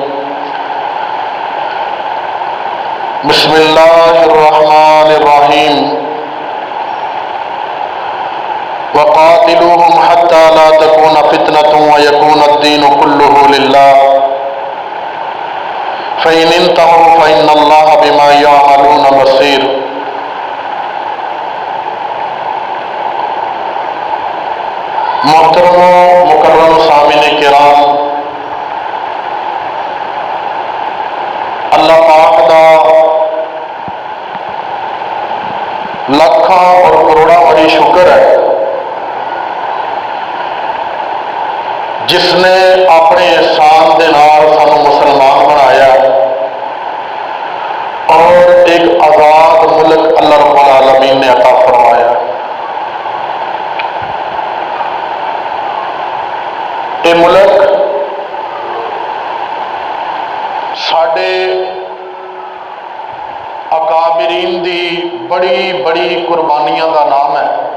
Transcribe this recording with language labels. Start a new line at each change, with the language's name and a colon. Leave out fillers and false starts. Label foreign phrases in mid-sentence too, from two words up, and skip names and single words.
Arabic: بسم الله الرحمن الرحيم وقاتلوهم حتى لا تكون فتنة ويكون الدين كله لله فإن انتهوا فإن الله بما يعملون بصير.
Punjabi: ਮੋਹਤਰਮ ਮੁਕੱਰਮ ਸਾਮਿਨ ਕਿਰਾਮ, ਅੱਲਾਹ ਪਾਕ ਦਾ ਲੱਖਾਂ ਔਰ ਕਰੋੜਾਂ ਬੜੀ ਸ਼ੁਕਰ ਹੈ ਜਿਸਨੇ ਅਪਣੇ ਅਹਿਸਾਨ ਦੇ ਨਾਲ ਸਾਨੂੰ ਮੁਸਲਮਾਨ ਬਣਾਇਆ
Urdu: اور ایک آزاد ملک اللہ رب العالمین نے عطا فرمایا.
Punjabi: ਯੇ ਮੁਲਕ ਸਾਡੇ ਅਕਾਬਿਰੀਨ ਦੀ ਬੜੀ ਬੜੀ ਕੁਰਬਾਨੀਆਂ ਕਾ ਨਾਮ ਹੈ।